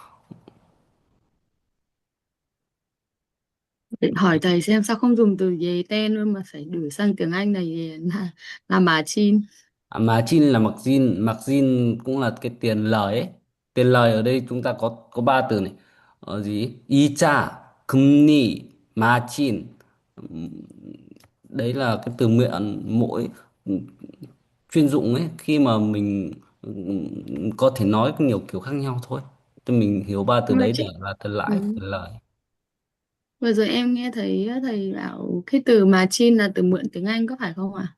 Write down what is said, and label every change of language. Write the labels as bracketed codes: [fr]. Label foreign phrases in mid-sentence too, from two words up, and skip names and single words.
[vi] Định hỏi thầy xem sao không dùng từ dế ten luôn mà phải đổi sang tiếng Anh này là margin. Mà chin là margin cũng là cái tiền lời ấy. Tiền lời ở đây chúng ta có ba từ này, gì [ko] 이자, 금리, [vi] margin. Đấy là cái từ mượn mỗi chuyên dụng ấy, khi mà mình có thể nói nhiều kiểu khác nhau thôi. Thì mình hiểu ba từ Nhưng mà đấy để chị là tiền lãi, ừ. tiền lời. Vừa rồi em nghe thấy thầy bảo cái từ margin là từ mượn tiếng Anh có phải không ạ?